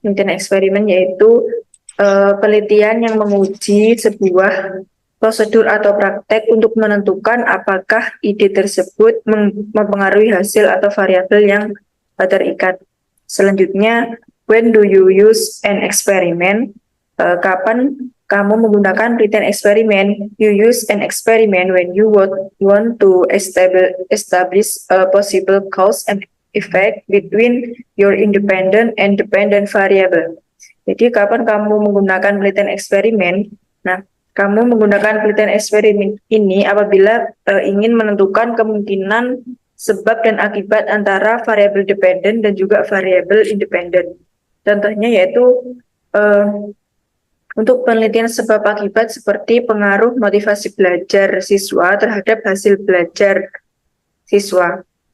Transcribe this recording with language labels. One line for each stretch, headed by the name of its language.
Indonesian: Penelitian eksperimen yaitu penelitian yang menguji sebuah prosedur atau praktek untuk menentukan apakah ide tersebut mempengaruhi hasil atau variabel yang terikat.
English: Selanjutnya, when do you use an experiment?
Indonesian: Kapan kamu menggunakan penelitian eksperimen?
English: You use an experiment when you want to establish a possible cause and effect between your independent and dependent variable.
Indonesian: Jadi kapan kamu menggunakan penelitian eksperimen? Nah, kamu menggunakan penelitian eksperimen ini apabila ingin menentukan kemungkinan sebab dan akibat antara variabel dependen dan juga variabel independen. Contohnya yaitu untuk penelitian sebab akibat seperti pengaruh motivasi belajar siswa terhadap hasil belajar siswa.